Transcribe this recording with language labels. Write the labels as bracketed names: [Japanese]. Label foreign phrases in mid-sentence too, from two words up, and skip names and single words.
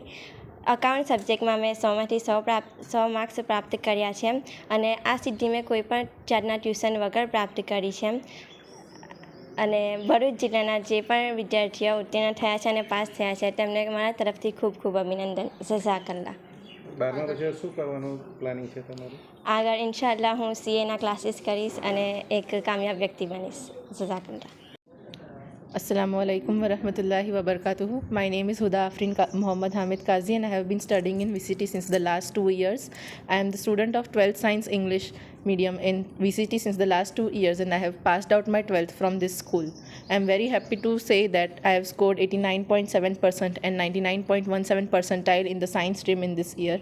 [English] account subject [Gujarati] મેં 100માંથી 100 માર્ક્સ પ્રાપ્ત કર્યા છે અને આ સિદ્ધિ મેં કોઈપણ જાતના ટ્યુશન વગર પ્રાપ્ત કરી છે અને ભરૂચ જિલ્લાના જે પણ વિદ્યાર્થીઓ ઉત્તીર્ણ થયા છે અને પાસ થયા છે તેમને મારા તરફથી ખૂબ ખૂબ અભિનંદન। જઝાકલ્લા। 12મા પછી શું કરવાનું પ્લાનિંગ છે તમારું? આગળ ઇન્શાઅલ્લાહ હું [English] CA classes [Gujarati] કરીશ અને એક કામયાબ વ્યક્તિ બનીશ। જઝાકલ્લા। [Arabic] السلام عليكم ورحمة الله وبركاته. [English] My name is Huda Afrin Muhammad Hamid Qazi and I have been studying in VCT since the last 2 years. I am the student of 12th Science English medium in VCT since the last 2 years and I have passed out my 12th from this school. I am very happy to say that I have scored 89.7% and 99.17 percentile in the science stream in this year.